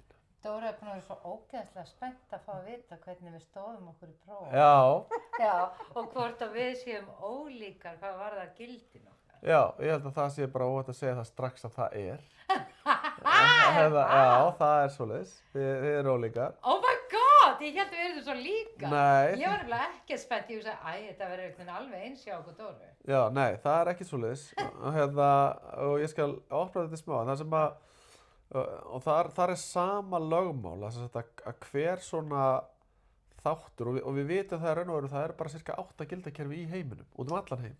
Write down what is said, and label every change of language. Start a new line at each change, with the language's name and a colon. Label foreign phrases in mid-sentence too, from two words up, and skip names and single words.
Icelandic: Dóra er búin að vera svo ógeðslega spennt að fá að vita hvernig við stóðum okkur í prófum. Já, og hvort að við séum ólíkar, hvað var það gildin okkar? Já, ég held að það sé bara óhætt að segja það strax að það er. Já, það er svoleiðis. Þið eru ólíkar.
English: Oh my god,
Icelandic: ég held að við erum svo líka. Nei. Ég var nefnilega ekki spennt, ég hugsaði, þetta verður einhvern alveg eins hjá okkur Dóru. Já, nei, það er ekki svoleiðis. Og ég skal opna þetta smá. Það sem að, og þar er sama lögmál, að hver svona þáttur, og við vitum það raun og veru, það er bara cirka 8 gildakerfi í heiminum, út allan heim.